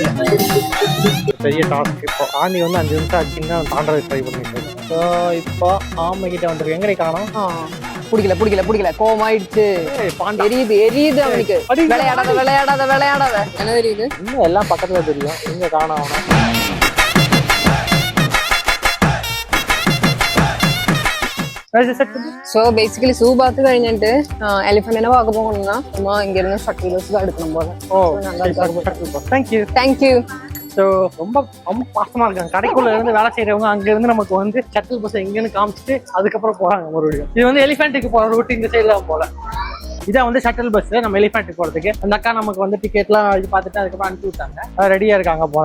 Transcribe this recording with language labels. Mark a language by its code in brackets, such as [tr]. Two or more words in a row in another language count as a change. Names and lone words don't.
[ta] பெரிய டாஸ்க். இப்போ ஆண்டி வந்து 5 நிமிஷம் ஆச்சுன்னா தாண்டறது ட்ரை பண்ணிட்டு இருக்கோம். ஸோ இப்போ ஆமை கிட்ட வந்துருக்கு. எங்கே காணோம்? பிடிக்கல கோமாயிடுச்சு. எரியுது அவனுக்கு. விளையாடாத என்ன தெரியுது? இன்னும் எல்லாம் பக்கத்துல தெரியும். எங்க காணோம் அவனை? [en] so basically [ml] സൂ ഭാഗത്ത് കഴിഞ്ഞിട്ട് എലിഫന്റിനെ ഭാഗത്ത് പോകണമെന്നാ നമ്മ ഇങ്ങനെ [en] shuttle bus [ml] എടുക്കണം പോലെ. [en] Thank you. [ta] ஸோ ரொம்ப பாசமா இருக்காங்க. கடைக்குள்ள இருந்து வேலை செய்யறவங்க அங்க இருந்து நமக்கு வந்து [en] shuttle bus [ta] எங்கன்னு காமிச்சிட்டு அதுக்கப்புறம் போறாங்க மறுபடியும். இது வந்து எலிஃபென்ட்டுக்கு போற ரூட் இந்த சைட்ல போல. இதான் வந்து [en] shuttle bus [ta] நம்ம எலிஃபென்ட்டுக்கு போறதுக்கு. அந்த அக்கா நமக்கு வந்து டிக்கெட்லாம் இது பார்த்துட்டு அதுக்கப்புறம் அனுப்பி விட்டாங்க. ரெடியா இருக்காங்க போல.